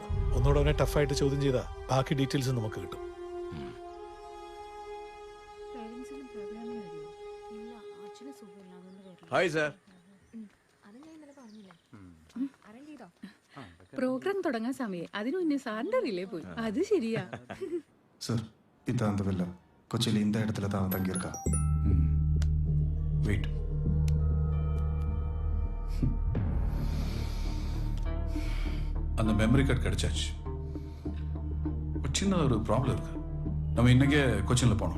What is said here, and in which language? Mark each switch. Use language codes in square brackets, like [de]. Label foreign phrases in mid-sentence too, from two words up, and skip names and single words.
[ml] ഒന്നുകൂടെ അവനെ ടഫായിട്ട് ചോദ്യം ചെയ്താൽ ബാക്കി ഡീറ്റെയിൽസ് നമുക്ക് കിട്ടും. ഹായ് സാർ. പ്രോഗ്രാം തുടങ്ങാൻ സമയം, അതിനു മുന്നേ സാറിന്റെ റിലേ പോയി. അത് ശരിയാ [ta] சார் இதான் அந்த வில்லா. கொச்சியில் இந்த இடத்துல தான் தங்கியிருக்கா. வெயிட். அந்த மெமரி கார்டு கிடைச்சாச்சு. ஒரு சின்ன ஒரு ப்ராப்ளம் இருக்கு. நம்ம இன்னைக்கே கொச்சினில் போனோம்.